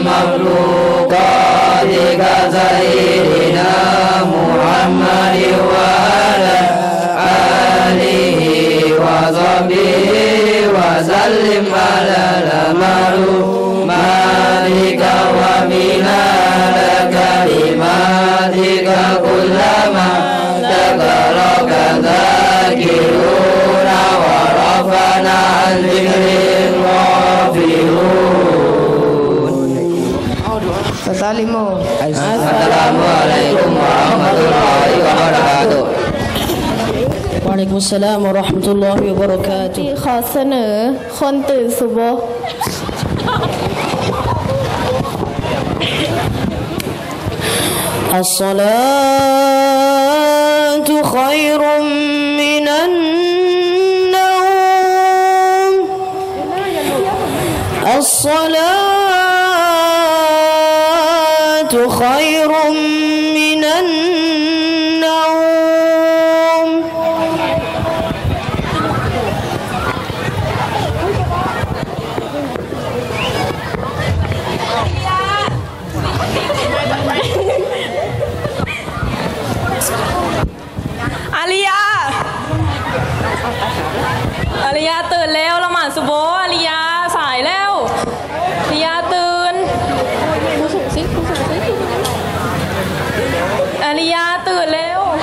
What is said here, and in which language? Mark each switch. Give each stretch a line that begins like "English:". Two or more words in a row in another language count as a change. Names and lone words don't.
Arabic: مخلوقاتك سيدنا محمد وعلى آله وصحبه وسلم على المعلوماتك ومنال كلماتك كلما ذكرك ذاكرون ورفعنا عن ذكر الغافلون. السلام عليكم ورحمة الله وبركاته. وعليكم السلام ورحمة الله وبركاته
Thai: ขอเสนอคนตื่นซุบฮ์
Arabic: الصلاة خير من النوم الصلاة خير من النوم
Thai: อาริยาตื่นแล้วละหมาดซุโบฮ์อาริยาสายแล้วอาริยาตื่นอาริยาตื่นแล้ว